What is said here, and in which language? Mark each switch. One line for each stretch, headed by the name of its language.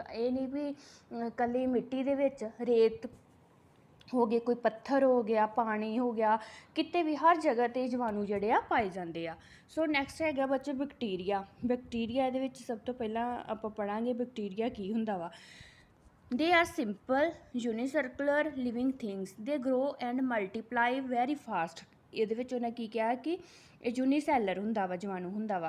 Punjabi: ਇਹ ਨਹੀਂ ਵੀ ਇਕੱਲੀ ਮਿੱਟੀ ਦੇ ਵਿੱਚ, ਰੇਤ ਹੋ ਗਏ, ਕੋਈ ਪੱਥਰ ਹੋ ਗਿਆ, ਪਾਣੀ ਹੋ ਗਿਆ, ਕਿਤੇ ਵੀ ਹਰ ਜਗ੍ਹਾ 'ਤੇ ਜੀਵਾਣੂ ਜਿਹੜੇ ਆ ਪਾਏ ਜਾਂਦੇ ਆ। ਸੋ ਨੈਕਸਟ ਹੈਗਾ ਬੱਚੇ ਬੈਕਟੀਰੀਆ ਇਹਦੇ ਵਿੱਚ ਸਭ ਤੋਂ ਪਹਿਲਾਂ ਆਪਾਂ ਪੜ੍ਹਾਂਗੇ ਬੈਕਟੀਰੀਆ ਕੀ ਹੁੰਦਾ ਵਾ।
English: They are simple, unicellular living things. They grow and multiply very fast.
Punjabi: ਇਹਦੇ ਵਿੱਚ ਉਹਨੇ ਕੀ ਕਿਹਾ ਕਿ ਇਹ ਯੂਨੀਸੈਲਰ ਹੁੰਦਾ ਵਾ, ਜੀਵਾਣੂ ਹੁੰਦਾ ਵਾ।